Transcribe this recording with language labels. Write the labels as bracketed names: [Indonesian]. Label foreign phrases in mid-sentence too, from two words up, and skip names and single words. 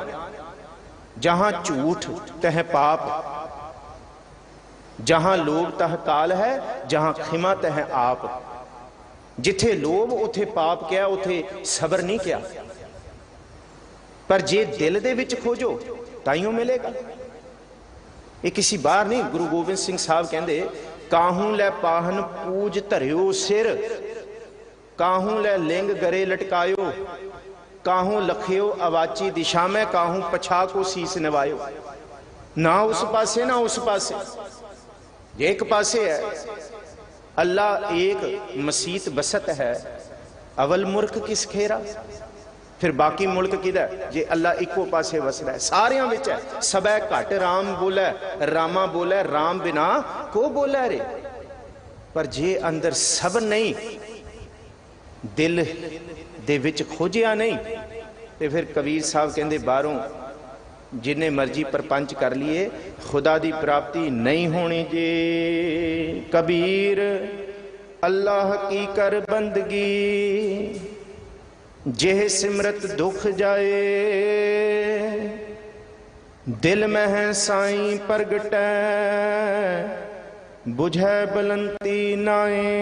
[Punjabi] ਜਹਾਂ ਝੂਠ ਤਹ ਪਾਪ ਜਹਾਂ ਲੋਭ ਤਹ ਕਾਲ ਹੈ ਜਹਾਂ ਖਿਮਾ ਤਹ ਆਪ। ਜਿੱਥੇ ਲੋਭ ਉੱਥੇ ਪਾਪ ਕਿਆ ਉੱਥੇ ਸਬਰ ਨਹੀਂ ਕਿਆ। ਪਰ ਜੇ ਦਿਲ ਦੇ ਵਿਚ ਖੋਜੋ ਤਾਈਓਂ ਮਿਲੇਗਾ। ਇਹ ਕਿਸੀ ਬਾਹਰ ਨਹੀਂ ਗੁਰੂ ਗੋਬਿੰਦ ਸਿੰਘ ਸਾਹਬ ਕਹਿੰਦੇ, [Braj] काहू लै पाहन पूज धरियो सिर, काहू लै लिंग गरे लटकायो, काहू लखियो अवाची दिशा में, काहू पछा को सीस नवायो। [Punjabi] ਨਾ ਉਸ ਪਾਸੇ ਨਾ ਉਸ ਪਾਸੇ ਇਕ ਪਾਸੇ ਹੈ। ਅਲਹੁ ਏਕ ਮਸੀਤਿ ਬਸਤੁ ਹੈ ਅਵਰੁ ਮੁਲਖੁ ਕਿਸੁ ਕੇਰਾ। ਫਿਰ ਬਾਕੀ ਮੁਲਕ ਕਿਦਾ ਜੇ ਅੱਲਾਹ ਇੱਕੋ ਪਾਸੇ ਵਸਦਾ ਹੈ ਸਾਰਿਆਂ ਵਿਚ ਹੈ। ਸਭੈ ਘਟ ਰਾਮੁ ਬੋਲੈ ਰਾਮਾ ਬੋਲੈ ਰਾਮ ਬਿਨਾ ਕੋ ਬੋਲੈ ਰੇ। ਪਰ ਜੇ ਅੰਦਰ ਸਭ ਨਹੀਂ ਦਿਲ ਦੇ ਵਿਚ ਖੋਜਿਆ ਨਹੀਂ ਤਾਂ ਫਿਰ ਕਬੀਰ ਸਾਹਬ ਕਹਿੰਦੇ ਬਾਹਰੋਂ ਜਿੰਨੇ ਮਰਜ਼ੀ ਪਰਪੰਚ ਕਰ ਲਏ ਖ਼ੁਦਾ ਦੀ ਪ੍ਰਾਪਤੀ ਨਹੀਂ ਹੋਣੀ ਜੇ। ਕਬੀਰ ਅੱਲਹ ਕੀ ਕਰਿ ਬੰਦਗੀ ਜਿਹ ਸਿਮਰਤ ਦੁਖੁ ਜਾਇ ਦਿਲ ਮਹਿ ਹੈ ਸਾਂਈ ਪਰਗਟੈ ਬੁਝੈ ਬਲੰਤੀ ਨਾਇ।